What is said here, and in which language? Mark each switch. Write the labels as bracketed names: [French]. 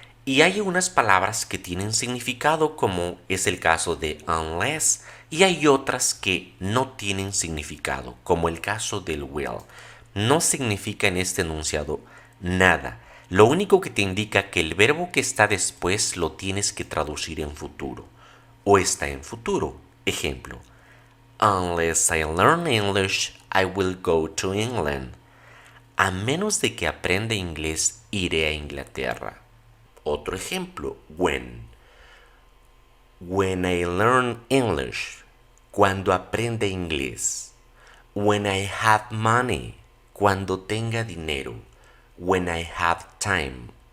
[Spanish] Y hay unas palabras que tienen significado, como es el caso de unless, y hay otras que no tienen significado, como el caso del will. No significa en este enunciado nada. Lo único que te indica que el verbo que está después lo tienes que traducir en futuro, o está en futuro. Ejemplo: [English] Unless I learn English, I will go to England. [Spanish] A menos de que aprenda inglés, iré a Inglaterra. Otro ejemplo: [English] when. When I learn English. [Spanish] Cuando aprenda inglés. [English] When I have money. [Spanish] Cuando tenga dinero. [English] When I have time.